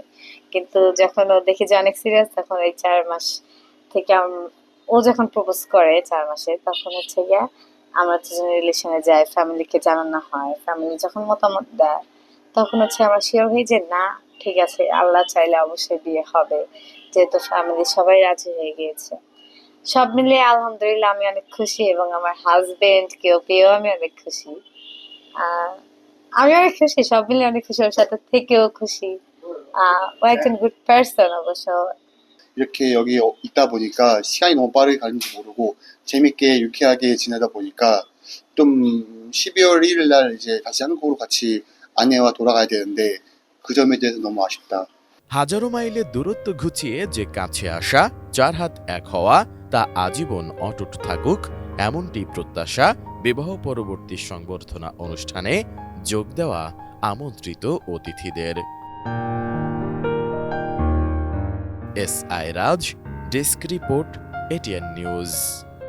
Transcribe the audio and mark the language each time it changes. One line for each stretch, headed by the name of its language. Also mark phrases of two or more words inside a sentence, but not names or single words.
Bangla: কিন্তু যখন ও দেখি যে অনেক সিরিয়াস, তখন এই ৪ মাস থেকে ও যখন প্রপোজ করে ৪ মাসে, তখন হচ্ছে গিয়া আমরা দুজনে রিলেশনে যাই, ফ্যামিলিকে জানানো হয়, ফ্যামিলি যখন মতামত দেয় তখন হচ্ছে আমরা শিওর হই যে না ঠিক আছে, আল্লাহ চাইলে অবশ্যই বিয়ে হবে, যেহেতু ফ্যামিলি সবাই রাজি হয়ে গিয়েছে। সব মিলিয়ে আলহামদুলিল্লাহ আমি অনেক খুশি, এবং আমার হাজবেন্ড কেও পেয়েও আমি অনেক খুশি। আমি অনেক খুশি, সব মিলে অনেক খুশি, ওর সাথে থেকেও খুশি। ও একজন
English: good person
Bangla: অবশ্য।
Korean: 이렇게 여기 있다 보니까 시간이 너무 빠르게 가는지 모르고 재밌게 유쾌하게 지내다 보니까 좀 12월 1일 날 이제 다시 한국으로 같이 아내와 돌아가야 되는데 그 점에 대해서 너무 아쉽다.
Bangla: হাজারো মাইলের দূরত্ব ঘুচিয়ে যে কাছে আসা, ৪ হাত এক হওয়া, তা আজীবন অটুট থাকুক, এমনটি প্রত্যাশা বিবাহ পরবর্তী সংবর্ধনা অনুষ্ঠানে যোগ দেওয়া আমন্ত্রিত অতিথিদের। এস.আই. রাজ,
English: desk report,
Bangla: এটিএন নিউজ।